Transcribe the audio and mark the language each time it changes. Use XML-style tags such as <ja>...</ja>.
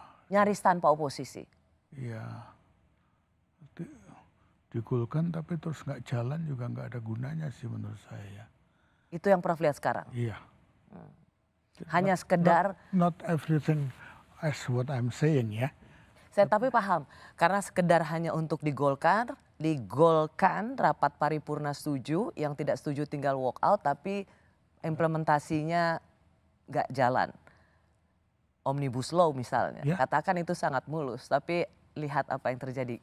<id>Nyaris tanpa oposisi. Ya, digolkan tapi terus nggak jalan juga nggak ada gunanya sih menurut saya. Itu yang Prof lihat sekarang. Iya. Hanya sekedar.</id> <en>Not everything as what I'm saying ya.</en> <id>Saya tapi paham, karena sekedar hanya untuk digolkan rapat paripurna setuju, yang tidak setuju tinggal walk out, tapi implementasinya nggak jalan. Omnibus Law misalnya, katakan itu sangat mulus, tapi lihat apa yang terjadi.</id>